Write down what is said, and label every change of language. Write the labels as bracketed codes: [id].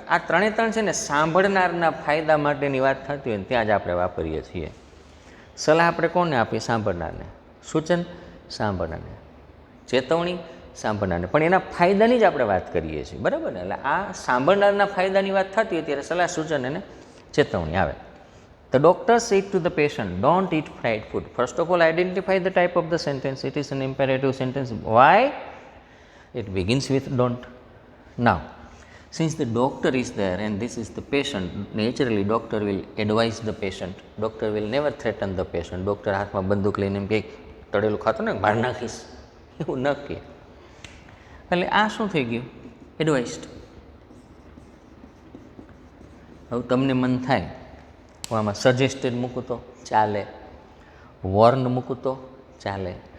[gu] આ ત્રણે ત્રણ છે ને સાંભળનારના ફાયદા માટેની વાત થતી હોય ને ત્યાં જ આપણે વાપરીએ છીએ. સલાહ આપણે કોને આપીએ? સાંભળનારને. સૂચન સાંભળનારને. ચેતવણી સાંભળનારને. પણ એના ફાયદાની જ આપણે વાત કરીએ છીએ, બરાબર ને? એટલે આ સાંભળનારના ફાયદાની વાત થતી હોય ત્યારે સલાહ, સૂચન અને ચેતવણી આવે. [en] The doctor said to the patient, don't eat fried food. First of all, identify the type of the sentence. It is an imperative sentence. Why? It begins with don't. Now, since the doctor is there and this is the patient, naturally doctor will advise the patient. Doctor will never threaten the patient. [gu] Doctor હાથમાં બંદૂક લઈને એમ કે તળેલું ખાતો ને માર નાખીશ, એવું ન કહે. એટલે આ શું થઈ ગયું? એડવાઇસ્ડ. હવે તમને મન થાય હું આમાં સજેસ્ટેડ મૂકું તો ચાલે, વોર્ન મૂકું તો ચાલે.